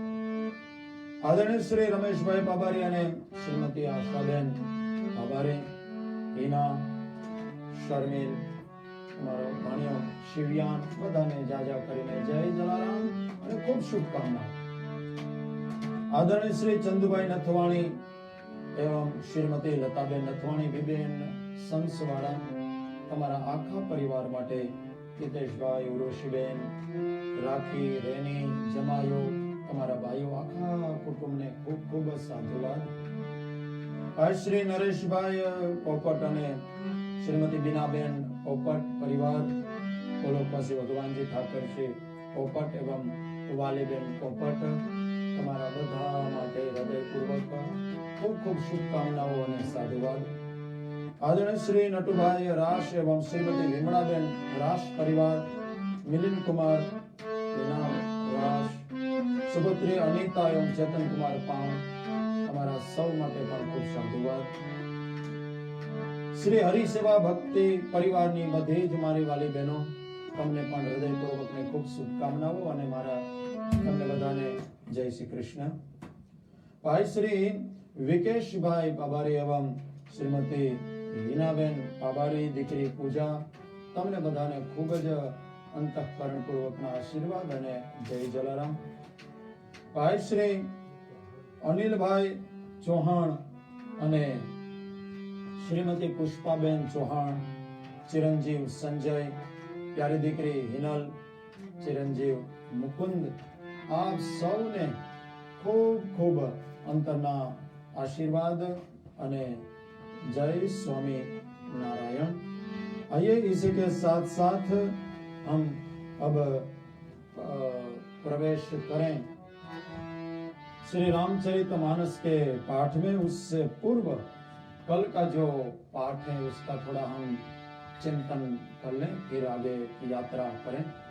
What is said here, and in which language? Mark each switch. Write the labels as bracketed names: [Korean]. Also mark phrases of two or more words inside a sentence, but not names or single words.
[Gujarati] આદરણીય શ્રી રમેશભાઈ પાબારી અને શ્રીમતી આશાબેન પાબારી, હિના, શર્મિલ, અમારો ભાણિયો શિવયાન, બધાને જાજા કરીને જય જલારામ અને ખૂબ શુભકામના। આદરણીય શ્રી ચંદુભાઈ નથવાણી એવं શ્રીમતી લતાબેન નથવાણી વિબેન સંસવાડા, તમારા આખા પરિવાર માટે हितेशभाई, उर्वशीबेन, राखी, रेनी, जमायो, તમારા ભાઈઓ, આખા કુટુંબને ખૂબ ખૂબ સાધુવાદ। શ્રી નરેશભાઈ પોપટ અને શ્રીમતી બીનાબેન પોપટ પરિવાર, કોલોકવાસી ભગવાનજી ઠાકરજી પોપટ એवं વાલીબેન પોપટ, તમારા બધા માટે હૃદયપૂર્વક ખૂબ ખૂબ શુભકામનાઓ અને સાધુવાદ। આદરણીય શ્રી નટુભાઈ રાશ એવં શ્રીમતી વિમલાબેન રાશ પરિવાર, મિલિંદ કુમાર રાશ, સુપુત્રી અનીતા એવં ચેતન કુમાર પાંવ, હમારા સૌ માટે પણ ખૂબ સાધુવાદ। શ્રી હરિ સેવા ભક્તિ પરિવાર ની બધી જ મારી વાલી બહેનો, તમને પણ હૃદયપૂર્વક ને ખૂબ શુભકામનાઓ અને મારા તમને બધાને જય શ્રી કૃષ્ણ। ભાઈ શ્રી વિકેશ ભાઈ પવારી એવં શ્રીમતી હીનાબેન પાબારી, દીકરી પૂજા, તમને બધાને ખૂબ જ અંતઃકરણ પૂર્વકના આશીર્વાદ અને જય જલારામ. ભાઈ શ્રી અનિલભાઈ ચૌહાણ અને શ્રીમતી પુષ્પાબેન ચૌહાણ, ચિરંજીવ સંજય, પ્યારી દીકરી હિનલ, ચિરંજીવ મુકુંદ, આપ સૌને ખૂબ ખૂબ અંતરના आशीर्वाद અને जय स्वामी नारायण. [Hindi] आइए इसी के साथ साथ हम अब प्रवेश करें श्री रामचरितमानस के पाठ में. उससे पूर्व कल का जो पाठ है उसका थोड़ा हम चिंतन कर लें, फिर आगे यात्रा करें.